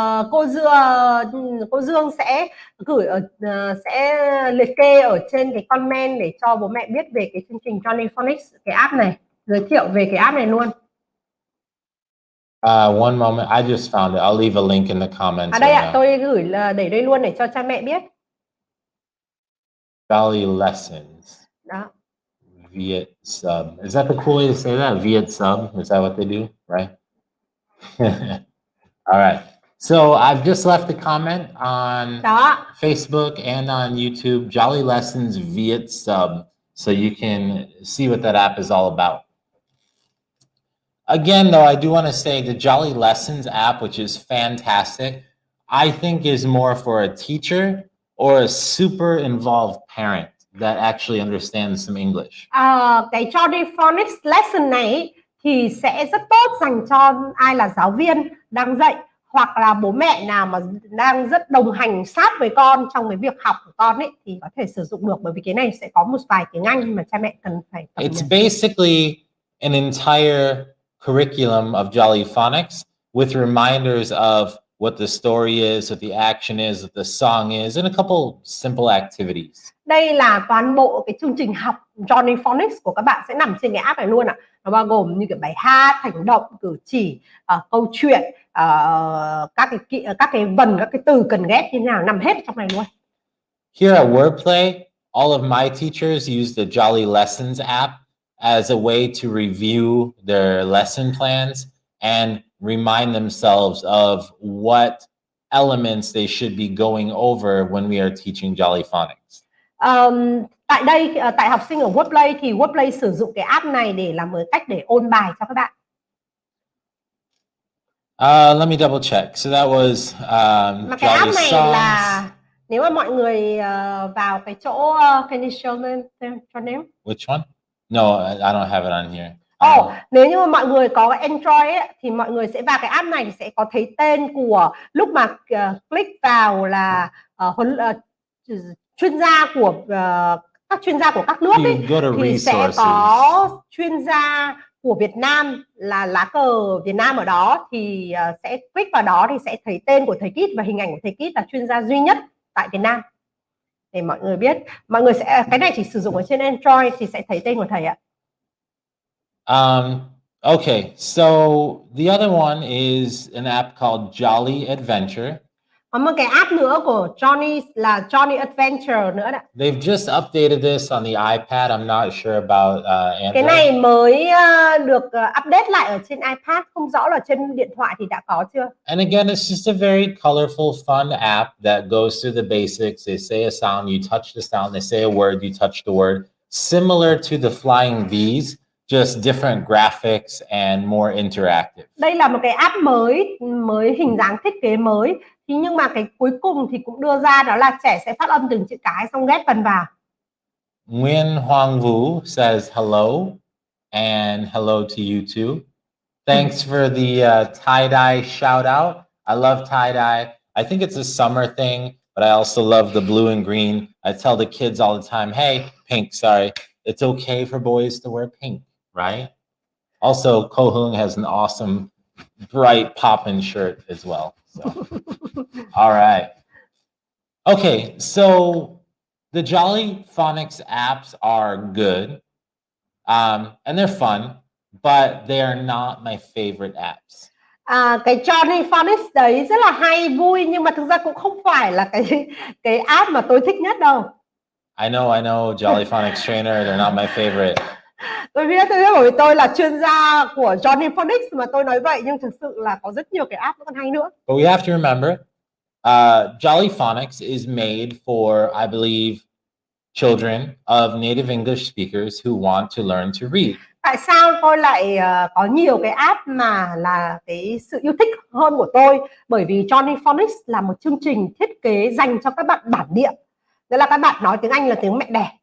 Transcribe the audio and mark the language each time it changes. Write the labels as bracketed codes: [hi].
[vi] Cô Dương sẽ gửi sẽ liệt kê ở trên cái comment để cho bố mẹ biết về cái chương trình Jolly Phonics, cái app này, giới thiệu về cái app này luôn. [en] One moment, I just found it. I'll leave a link in the comments. [vi] Đây ạ, tôi gửi để đây luôn để cho cha mẹ biết. [en] Jolly Lessons. [vi] Đó. [en] Viet sub. Is that the cool way to say that? Viet sub? Is that what they do? Right? All right. So I've just left a comment on Facebook and on YouTube, Jolly Lessons Viet sub, so you can see what that app is all about. Again, though, I do want to say the Jolly Lessons app, which is fantastic, I think is more for a teacher or a super involved parent that actually understands some English. [vi] Cái Jolly Phonics lesson này thì sẽ rất tốt dành cho ai là giáo viên đang dạy hoặc là bố mẹ nào mà đang rất đồng hành sát với con trong cái việc học của con ấy, thì có thể sử dụng được, bởi vì cái này sẽ có một vài tiếng Anh mà cha mẹ cần phải tập. [en] It's basically an entire curriculum of Jolly Phonics with reminders of what the story is, what the action is, what the song is, and a couple simple activities. [vi] Đây là toàn bộ cái chương trình học Jolly Phonics của các bạn sẽ nằm trên cái app này luôn ạ. Nó bao gồm như cái bài hát, hành động, cử chỉ, câu chuyện, các cái vần, các cái từ cần ghép như thế nào nằm hết trong này luôn. [en] Here at Wordplay, all of my teachers use the Jolly Lessons app as a way to review their lesson plans and remind themselves of what elements they should be going over when we are teaching Jolly Phonics. [vi] Tại đây, tại học sinh ở Wordplay thì Wordplay sử dụng cái app này để làm một cách để ôn bài cho các bạn. [en] Let me double check. So that was [vi] Mà cái app [en] Jolly [vi] này [en] Songs. [vi] là nếu mà mọi người vào cái chỗ [en] can you show them [vi] cho nếu? [en] Which one? No, I don't have it on here. [vi] Nếu như mà mọi người có Android ấy, thì mọi người sẽ vào cái app này thì sẽ có thấy tên của lúc mà click vào là chuyên gia của các chuyên gia của các nước ấy, thì sẽ có chuyên gia của Việt Nam là lá cờ Việt Nam ở đó, thì sẽ click vào đó thì sẽ thấy tên của thầy Kit và hình ảnh của thầy Kit là chuyên gia duy nhất tại Việt Nam, để mọi người biết. Mọi người sẽ, cái này chỉ sử dụng ở trên Android thì sẽ thấy tên của thầy ạ. [en] Okay, so the other one is an app called Jolly Adventure. [vi] Có một cái app nữa của Johnny là Johnny Adventure nữa đấy. [en] They've just updated this on the iPad. I'm not sure about Android. [vi] Cái này mới được update lại ở trên iPad, không rõ là trên điện thoại thì đã có chưa. [en] And again, it's just a very colorful, fun app that goes through the basics. They say a sound, you touch the sound. They say a word, you touch the word. Similar to the Flying V's, just different graphics and more interactive. [vi] Đây là một cái app mới hình dáng thiết kế mới. Thì nhưng mà cái cuối cùng thì cũng đưa ra đó là trẻ sẽ phát âm từng chữ cái xong ghép vần vào. [en] Nguyen Hoàng Vũ says hello and hello to you too. Thanks for the tie-dye shout out. I love tie-dye. I think it's a summer thing, but I also love the blue and green. I tell the kids all the time, hey, pink, sorry. It's okay for boys to wear pink, right? Also, Ko Hung has an awesome, bright poppin' shirt as well. So, all right. Okay, so the Jolly Phonics apps are good, and they're fun, but they are not my favorite apps. [vi] Cái Johnny Phonics đấy rất là hay, vui, nhưng mà thực ra cũng không phải là cái app mà tôi thích nhất đâu. [en] I know, Jolly Phonics Trainer, they're not my favorite. [vi] Tôi biết bởi vì tôi là chuyên gia của Johnny Phonics mà tôi nói vậy, nhưng thực sự là có rất nhiều cái app nó còn hay nữa. [en] But we have to remember, Jolly Phonics is made for, I believe, children of native English speakers who want to learn to read. [vi] Tại sao tôi lại có nhiều cái app mà là cái sự yêu thích hơn của tôi? Bởi vì Johnny Phonics là một chương trình thiết kế dành cho các bạn bản địa, nghĩa là các bạn nói tiếng Anh là tiếng mẹ đẻ.